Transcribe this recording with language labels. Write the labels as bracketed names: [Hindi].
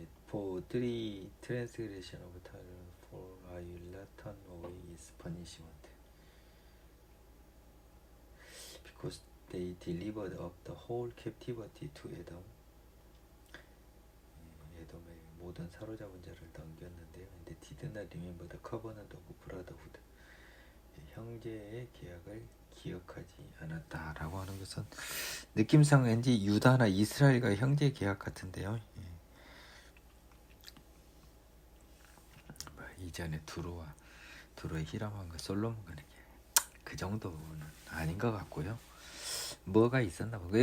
[English] For three transgression of time, for I will not turn away his punishment, because they delivered up the whole captivity to Edom. [Korean] 에돔의 모든 사로잡은 자를 넘겼는데요. [English] 근데 did not remember the covenant of brotherhood. [Korean] 형제의 계약을 기억하지 않았다라고 하는 것은 느낌상 왠지 유다나 이스라엘과 형제 계약 같은데요. 이전에 두로의 히람왕과 솔로몬과 그 정도는 아닌 것 같고요. 뭐가 있었나 봐.